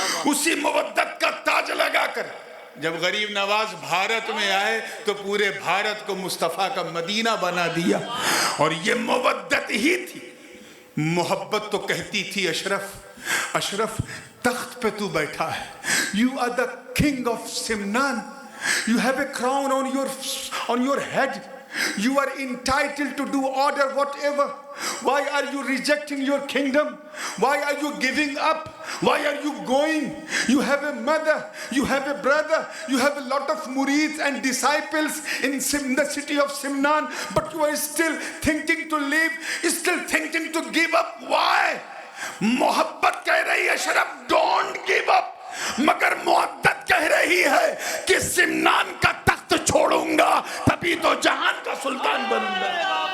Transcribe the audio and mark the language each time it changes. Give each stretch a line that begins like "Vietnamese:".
Urdu: اسی مودت کا تاج لگا کر جب غریب نواز بھارت میں آئے تو پورے بھارت کو مصطفیٰ کا مدینہ بنا دیا. اور یہ مودت ہی تھی. محبت تو کہتی تھی اشرف تخت پہ تو بیٹھا ہے.
English: You are the king of Simnan. You have a crown on your head. You are entitled to do order whatever. Why are you rejecting your kingdom? Why are you giving up? Why are you going? You have a mother, you have a brother, you have a lot of murids and disciples in the city of Simnan, but you are still thinking to leave, still thinking to give up. Why?
Urdu: محبت کہہ رہی ہے اشرف
English: don't give up.
Urdu: مگر مودت کہہ رہی ہے کہ سمنان کا تخت چھوڑوں گا تبھی تو جہان کا سلطان بنوں گا.